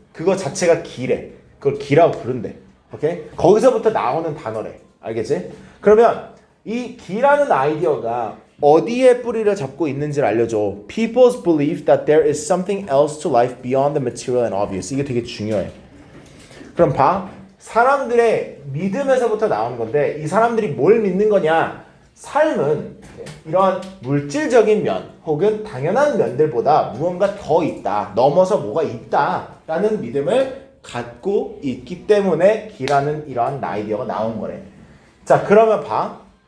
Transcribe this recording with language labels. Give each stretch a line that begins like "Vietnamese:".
Korean: 그거 자체가 기래. 그걸 기라고 부른대. 오케이? 거기서부터 나오는 단어래. 알겠지? 그러면 이 기라는 아이디어가 어디에 뿌리를 잡고 있는지를 알려줘.
English: People's belief that there is something else to life beyond the material and obvious.
Korean: 이게 되게 중요해. 그럼 봐. 사람들의 믿음에서부터 나오는 건데 이 사람들이 뭘 믿는 거냐? 삶은 이러한 물질적인 면 혹은 당연한 면들보다 무언가 더 있다. 넘어서 뭐가 있다라는 믿음을 갖고 있기 때문에 기라는 이러한 아이디어가 나온 거래. 자, 그러면 봐.